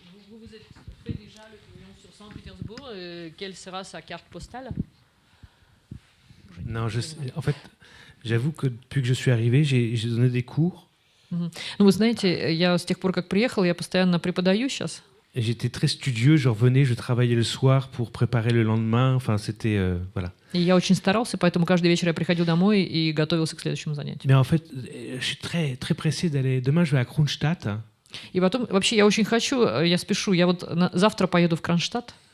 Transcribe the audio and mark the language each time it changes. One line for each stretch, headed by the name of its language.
French: Vous êtes fait déjà le pavillon sur Saint-Pétersbourg. Quelle sera sa carte postale? Non, en fait, j'avoue que depuis que je suis arrivé, j'ai donné des cours.
Russian: Ну, вы знаете, я с тех пор, как приехал, я постоянно преподаю сейчас.
French: J'étais très studieux, je revenais, je travaillais le soir pour préparer le lendemain. Enfin, c'était voilà.
Russian: И я очень старался, поэтому каждый вечер я приходил домой и готовился к следующему занятию.
French: Mais en fait, je suis très très pressé d'aller. Demain, je vais à Kronstadt.
Russian: И потом, вообще, я очень хочу, я спешу. Я вот завтра поеду в Кронштадт.